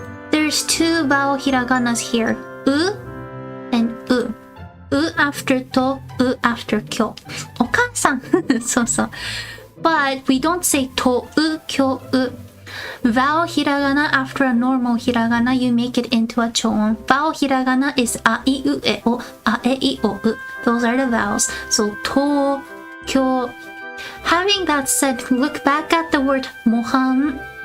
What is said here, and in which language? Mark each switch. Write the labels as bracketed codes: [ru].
[en] There's two vowel hiraganas here. う and う. う after と、う after きょ。 [ja] お母さん。そうそう。 [en] But we don't say [ja] とう、きょう。 [en] Vowel hiragana after a normal hiragana, you make it into a choon. Vowel hiragana is a, I, u, e, o, a, e, I, o, u. Those are the vowels. So, to, kyo. Having that said, look back at the word mohan.